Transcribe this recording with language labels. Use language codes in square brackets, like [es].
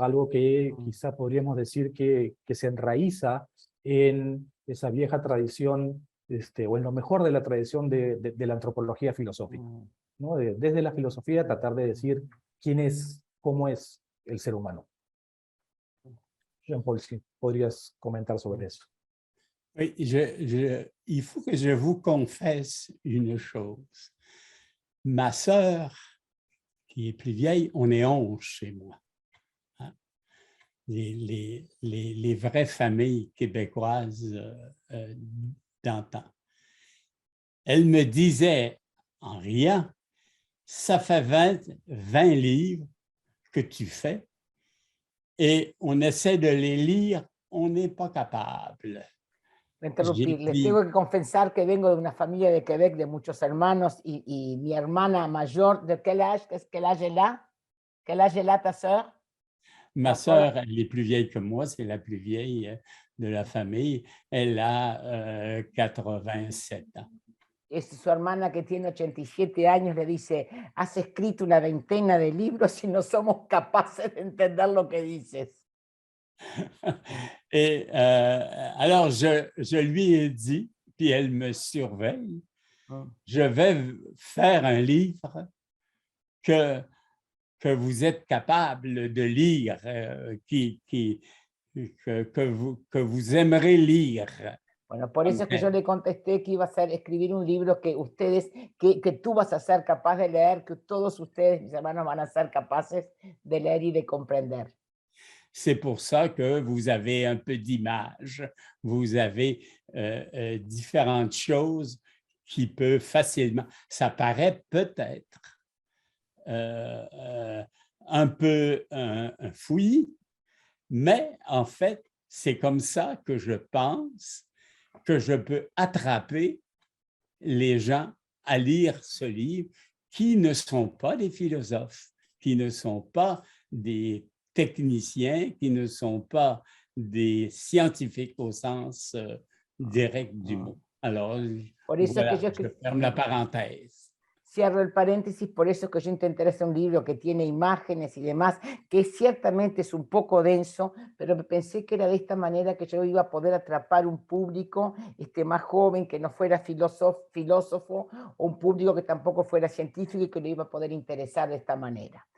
[es] Algo que quizá podríamos decir que se enraiza en esa vieja tradición, o en lo mejor de la tradición de la antropología filosófica, ¿no? Desde la filosofía tratar de decir quién es, cómo es el ser humano. Jean-Paul, si podrías comentar sobre eso. [fr] Oui, il faut que je vous confesse une chose. Ma sœur, qui est plus vieille, on est 11 chez moi. Hein? Les vraies familles québécoises d'antan. Elle me disait, en riant, ça fait 20 livres que tu fais et on essaie de les lire, on n'est pas capable. [es] Interrumpir. Les tengo que confesar que vengo de una familia de Quebec de muchos hermanos y mi hermana mayor, [fr] ¿de quel âge est là? Quel âge est là ta sœur? Ma sœur, elle est plus vieille que moi, c'est la plus vieille de la famille. Elle a 87 ans. [es] Es su hermana que tiene 87 años, le dice, has escrito una veintena de libros y no somos capaces de entender lo que dices. [fr] Et alors, je lui ai dit, puis elle me surveille, je vais faire un livre que vous êtes capable de lire, que vous aimerez lire. [es] Bueno, por eso es que yo le contesté que iba a escribir un libro que que tú vas a ser capaz de leer, que todos ustedes, mis hermanos, van a ser capaces de leer y de comprender. [fr] C'est pour ça que vous avez un peu d'images, vous avez différentes choses qui peuvent facilement, ça paraît peut-être un peu un fouillis, mais en fait, c'est comme ça que je pense que je peux attraper les gens à lire ce livre qui ne sont pas des philosophes, qui ne sont pas des techniciens, qui ne sont pas des scientifiques au sens direct du mot. Alors, voilà, je ferme la parenthèse. [es] Cierro el paréntesis, por eso es que yo intenté hacer un libro que tiene imágenes y demás, que ciertamente es un poco denso, pero pensé que era de esta manera que yo iba a poder atrapar un público más joven, que no fuera filósofo, o un público que tampoco fuera científico y que lo iba a poder interesar de esta manera.